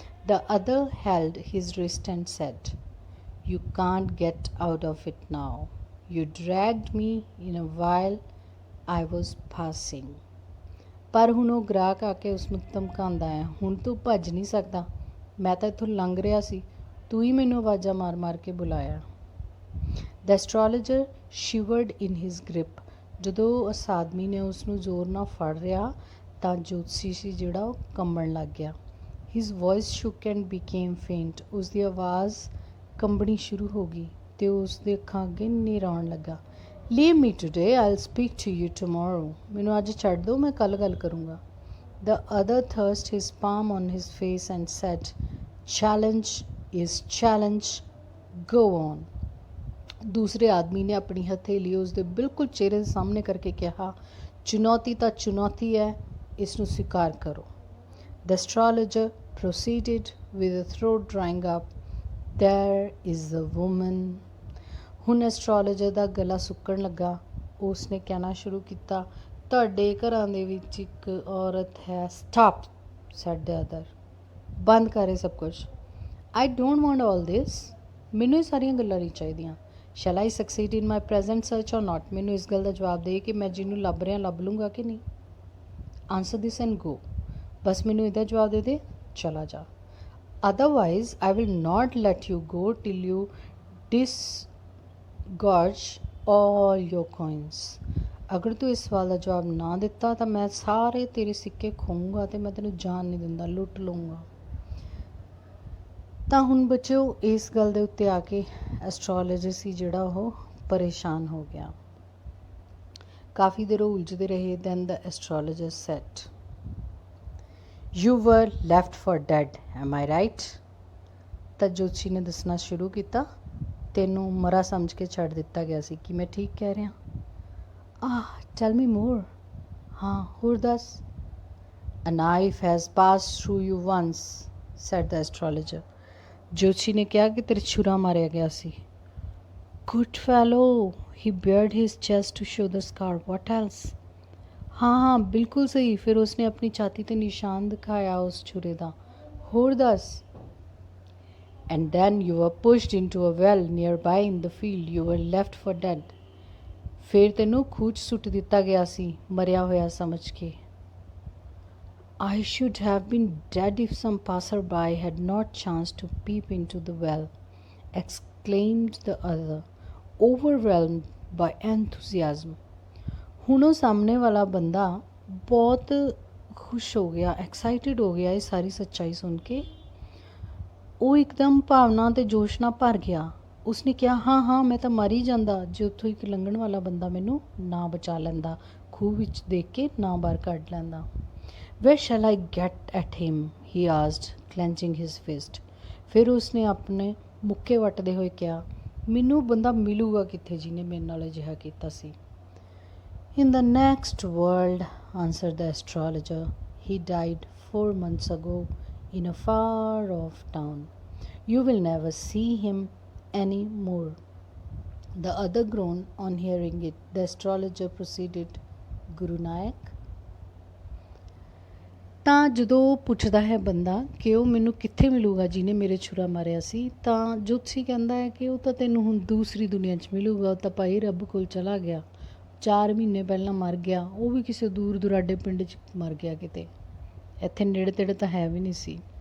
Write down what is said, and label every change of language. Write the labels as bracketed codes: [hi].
[en] The other held his wrist and said, You can't get out of it now. You dragged me in a while I was passing. [pa] ਪਰ ਹੁਣ ਉਹ ਗ੍ਰਾਹਕ ਆ ਕੇ ਉਸਨੂੰ ਧਮਕਾਉਂਦਾ ਹੈ, ਹੁਣ ਤੂੰ ਭੱਜ ਨਹੀਂ ਸਕਦਾ। ਮੈਂ ਤਾਂ ਇੱਥੋਂ ਲੰਘ ਰਿਹਾ ਸੀ, ਤੂੰ ਹੀ ਮੈਨੂੰ ਆਵਾਜ਼ਾਂ ਮਾਰ ਮਾਰ ਕੇ ਬੁਲਾਇਆ। [en] The astrologer shivered in his grip. [pa] ਜਦੋਂ ਉਸ ਆਦਮੀ ਨੇ ਉਸ ਨੂੰ ਜ਼ੋਰ ਨਾਲ ਫੜ ਰਿਹਾ ਤਾਂ ਜੋਤਸ਼ੀ ਸੀ ਜਿਹੜਾ ਉਹ ਕੰਬਣ ਲੱਗ ਗਿਆ। [en] His voice shook and became faint. [pa] ਉਸ ਦੀ ਆਵਾਜ਼ ਕੰਬਣੀ ਸ਼ੁਰੂ ਹੋ ਗਈ ਅਤੇ ਉਸ ਦੇ ਅੱਖਾਂ ਅੱਗੇ ਹਨੇਰਾ ਆਉਣ ਲੱਗਾ। [en] Leave me today, I will speak to you tomorrow. [pa] ਮੈਨੂੰ ਅੱਜ ਛੱਡ ਦਿਓ, ਮੈਂ ਕੱਲ੍ਹ ਗੱਲ ਕਰੂੰਗਾ। [en] The other thrust his palm on his face and said, challenge is challenge, go on. [pa] ਦੂਸਰੇ ਆਦਮੀ ਨੇ ਆਪਣੀ ਹਥੇਲੀ ਉਸ ਦੇ ਬਿਲਕੁਲ ਚਿਹਰੇ ਦੇ ਸਾਹਮਣੇ ਕਰਕੇ ਕਿਹਾ, ਚੁਣੌਤੀ ਤਾਂ ਚੁਣੌਤੀ ਹੈ, ਇਸ ਨੂੰ ਸਵੀਕਾਰ ਕਰੋ। [en] The astrologer proceeded with the throat drying up. There is the woman. [pa] ਹੁਣ ਐਸਟ੍ਰੋਲੋਜਰ ਦਾ ਗਲਾ ਸੁੱਕਣ ਲੱਗਾ। ਉਸ ਨੇ ਕਹਿਣਾ ਸ਼ੁਰੂ ਕੀਤਾ, ਤੁਹਾਡੇ ਘਰਾਂ ਦੇ ਵਿੱਚ ਇੱਕ ਔਰਤ ਹੈ। [en] Stop, said the other. [pa] ਬੰਦ ਕਰ ਇਹ ਸਭ ਕੁਛ। [en] I don't want all this. [pa] ਮੈਨੂੰ ਇਹ ਸਾਰੀਆਂ ਗੱਲਾਂ ਨਹੀਂ ਚਾਹੀਦੀਆਂ। [en] Shall I succeed in my present search or not? [pa] ਮੈਨੂੰ ਇਸ ਗੱਲ ਦਾ ਜਵਾਬ ਦੇ ਕਿ ਮੈਂ ਜਿਹਨੂੰ ਲੱਭ ਰਿਹਾ ਲੱਭ ਲੂੰਗਾ ਕਿ ਨਹੀਂ। [en] Answer this and go. [pa] ਬਸ ਮੈਨੂੰ ਇਹਦਾ ਜਵਾਬ ਦੇ ਦੇ, ਚਲਾ ਜਾ। [en] Otherwise, I will not let you go till you disgorge all your coins. [pa] ਅਗਰ ਤੂੰ ਇਸ ਸਵਾਲ ਦਾ ਜਵਾਬ ਨਾ ਦਿੱਤਾ ਤਾਂ ਮੈਂ ਸਾਰੇ ਤੇਰੇ ਸਿੱਕੇ ਖੋਊਂਗਾ ਅਤੇ ਮੈਂ ਤੈਨੂੰ ਜਾਣ ਨਹੀਂ ਦਿੰਦਾ, ਲੁੱਟ ਲਊਂਗਾ। ਤਾਂ ਹੁਣ ਬੱਚਿਓ ਇਸ ਗੱਲ ਦੇ ਉੱਤੇ ਆ ਕੇ ਐਸਟ੍ਰੋਲੋਜਰ ਸੀ ਜਿਹੜਾ ਉਹ ਪਰੇਸ਼ਾਨ ਹੋ ਗਿਆ। ਕਾਫੀ ਦੇਰ ਉਹ ਉਲਝਦੇ ਰਹੇ। [en] Then the astrologer said, you were left for dead, am I right? [pa] ਤਾਂ ਜੋਤਸ਼ੀ ਨੇ ਦੱਸਣਾ ਸ਼ੁਰੂ ਕੀਤਾ, ਤੈਨੂੰ ਮਰਾ ਸਮਝ ਕੇ ਛੱਡ ਦਿੱਤਾ ਗਿਆ ਸੀ। ਕਿ ਮੈਂ ਠੀਕ ਕਹਿ ਰਿਹਾ? [en] Tell me more. [pa] हाँ, ਹੋਰ ਦੱਸ। [en] A knife has passed through you once, said the astrologer. [pa] ਜੋਤਸ਼ੀ ਨੇ ਕਿਹਾ ਕਿ ਤੇਰੇ ਛੁਰਾ ਮਾਰਿਆ ਗਿਆ ਸੀ। [en] Good fellow, he bared his chest to show the scar. What else? [hi] हाँ हाँ बिल्कुल सही। फिर उसने अपनी छाती ते निशान दिखाया उस छुरे ਦਾ। [pa] ਹੋਰ ਦੱਸ। [en] And then you were pushed into a well nearby in the field. You were left for dead. [pa] ਫਿਰ ਤੈਨੂੰ ਖੂਹ 'ਚ ਸੁੱਟ ਦਿੱਤਾ ਗਿਆ ਸੀ ਮਰਿਆ ਹੋਇਆ ਸਮਝ ਕੇ। [en] I should have been dead if some passer-by had not chanced to peep into the well, exclaimed the other, overwhelmed by enthusiasm. [pa] ਹੁਣ ਉਹ ਸਾਹਮਣੇ ਵਾਲਾ ਬੰਦਾ ਬਹੁਤ ਖੁਸ਼ ਹੋ ਗਿਆ, ਐਕਸਾਈਟਿਡ ਹੋ ਗਿਆ ਇਹ ਸਾਰੀ ਸੱਚਾਈ ਸੁਣ ਕੇ। ਉਹ ਇੱਕਦਮ ਭਾਵਨਾ ਅਤੇ ਜੋਸ਼ ਨਾਲ ਭਰ ਗਿਆ। ਉਸਨੇ ਕਿਹਾ ਹਾਂ ਹਾਂ ਮੈਂ ਤਾਂ ਮਰ ਹੀ ਜਾਂਦਾ ਜੇ ਉੱਥੋਂ ਇੱਕ ਲੰਘਣ ਵਾਲਾ ਬੰਦਾ ਮੈਨੂੰ ਨਾ ਬਚਾ ਲੈਂਦਾ, ਖੂਹ ਵਿੱਚ ਦੇਖ ਕੇ ਨਾ ਬਾਹਰ ਕੱਢ ਲੈਂਦਾ। [en] Where shall I get at him? he asked, clenching his fist. [pa] ਫਿਰ ਉਸਨੇ ਆਪਣੇ ਮੁੱਕੇ ਵੱਟਦੇ ਹੋਏ ਕਿਹਾ ਮੈਨੂੰ ਬੰਦਾ ਮਿਲੂਗਾ ਕਿੱਥੇ ਜਿਹਨੇ ਮੇਰੇ ਨਾਲ ਅਜਿਹਾ ਕੀਤਾ ਸੀ। [en] In the next world, answered the astrologer. He died 4 months ago in a far off town. You will never see him any more. The other groaned on hearing it. The astrologer proceeded, Guru Nanak. [pa] ਤਾਂ ਜਦੋਂ ਪੁੱਛਦਾ ਹੈ ਬੰਦਾ ਕਿ ਉਹ ਮੈਨੂੰ ਕਿੱਥੇ ਮਿਲੂਗਾ ਜਿਹਨੇ ਮੇਰੇ ਛੁਰਾ ਮਾਰਿਆ ਸੀ, ਤਾਂ ਜੋਤਸ਼ੀ ਕਹਿੰਦਾ ਹੈ ਕਿ ਉਹ ਤਾਂ ਤੈਨੂੰ ਹੁਣ ਦੂਸਰੀ ਦੁਨੀਆ 'ਚ ਮਿਲੂਗਾ। ਉਹ ਤਾਂ ਭਾਈ ਰੱਬ ਕੋਲ ਚਲਾ ਗਿਆ, 4 ਮਹੀਨੇ ਪਹਿਲਾਂ ਮਰ ਗਿਆ, ਉਹ ਵੀ ਕਿਸੇ ਦੂਰ ਦੁਰਾਡੇ ਪਿੰਡ 'ਚ ਮਰ ਗਿਆ ਕਿਤੇ, ਇੱਥੇ ਨੇੜੇ ਤੇੜੇ ਤਾਂ ਹੈ ਵੀ ਨਹੀਂ ਸੀ।